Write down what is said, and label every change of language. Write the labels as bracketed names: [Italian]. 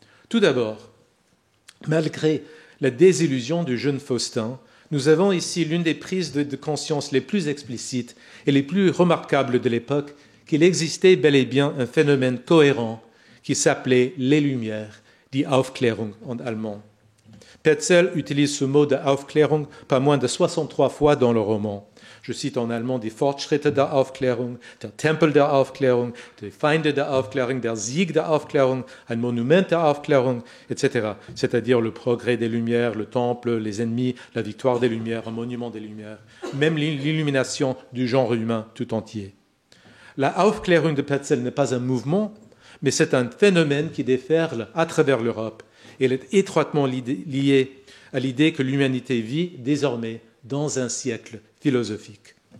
[French] Tout d'abord, malgré la désillusion du jeune Faustin, nous avons ici l'une des prises de conscience les plus explicites et les plus remarquables de l'époque, qu'il existait bel et bien un phénomène cohérent qui s'appelait les Lumières, die Aufklärung en allemand. Petzl utilise ce mot de Aufklärung pas moins de 63 fois dans le roman. Je cite en allemand [German] die Fortschritte der Aufklärung, der Tempel der Aufklärung, die Feinde der Aufklärung, der Sieg der Aufklärung, ein Monument der Aufklärung, etc. [French] C'est-à-dire le progrès des Lumières, le temple, les ennemis, la victoire des Lumières, un monument des Lumières, même l'illumination du genre humain tout entier. La Aufklärung de Petzl n'est pas un mouvement, mais c'est un phénomène qui déferle à travers l'Europe. Elle est étroitement liée à l'idée que l'humanité vit désormais dans un siècle philosophique.